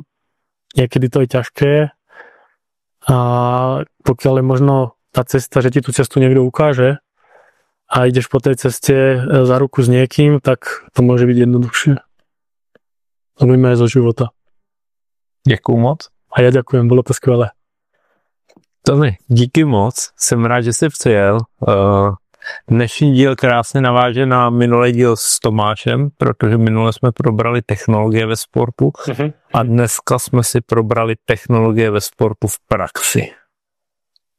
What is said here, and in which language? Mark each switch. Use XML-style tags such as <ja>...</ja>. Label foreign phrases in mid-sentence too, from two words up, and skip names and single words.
<sk>Niekedy to je ťažké a pokiaľ je možno tá cesta, že ti tú cestu niekto ukáže a ideš po tej ceste za ruku s niekým, tak to môže byť jednoduchšie. To budeme aj zo života.</sk> <cs>Děkuju moc.</cs> <sk>A ja ďakujem, bolo to skvelé.</sk> <cs>Tomi, díky moc, jsem rád, že jsi přijel. Dnešní díl krásně naváže na minulý díl s Tomášem, protože minule jsme probrali technologie ve sportu a dneska jsme si probrali technologie ve sportu v praxi.</cs>